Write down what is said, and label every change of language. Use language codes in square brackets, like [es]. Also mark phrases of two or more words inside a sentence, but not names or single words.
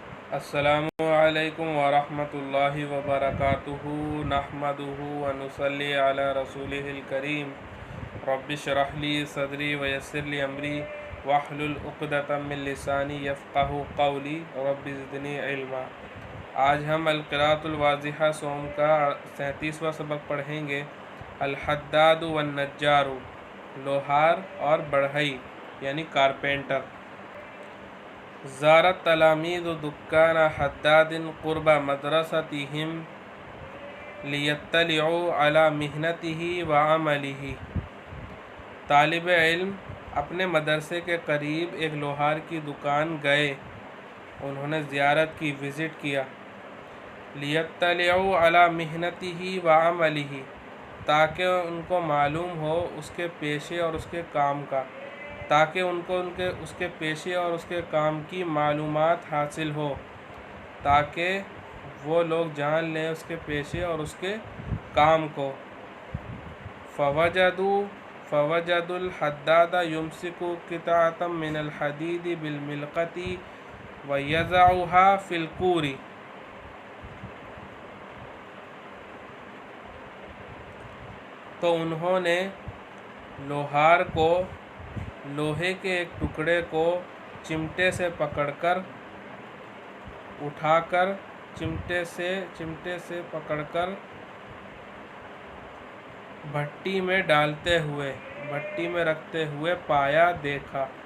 [ar] السلام علیکم ورحمۃ اللہ وبرکاتہ نحمدہ ونصلی علی رسولہ الکریم رب اشرح لی صدری ویسر لی امری واحلل عقدۃ من لسانی یفقہوا قولی رب زدنی علما۔ [ur] آج ہم القراءۃ الواضحہ سوم کا 37واں سبق پڑھیں گے۔ [ar] الحداد والنجار، [ur] لوہار اور بڑھئی یعنی کارپینٹر۔ [ar] زارت تلامید دکان حداد قرب مدرستہم لیطلعوا علی محنتہ وعملہ۔ [ur] طالب علم اپنے مدرسے کے قریب ایک لوہار کی دکان گئے، انہوں نے زیارت کی، وزٹ کیا۔ [ar] لیطلعوا علی محنتہ وعملہ، [ur] تاکہ ان کو معلوم ہو اس کے پیشے اور اس کے کام کا، تاکہ ان کو اس کے پیشے اور اس کے کام کی معلومات حاصل ہو، تاکہ وہ لوگ جان لیں اس کے پیشے اور اس کے کام کو۔ [ar] فوجدوا الحداد یمسک قطعۃ من الحدید بالملقۃ ویضعها فی القور۔ [ur] تو انہوں نے لوہار کو لوہے کے ایک ٹکڑے کو چمٹے سے پکڑ کر اٹھا کر چمٹے سے پکڑ کر بھٹی میں ڈالتے ہوئے، بھٹی میں رکھتے ہوئے پایا، دیکھا۔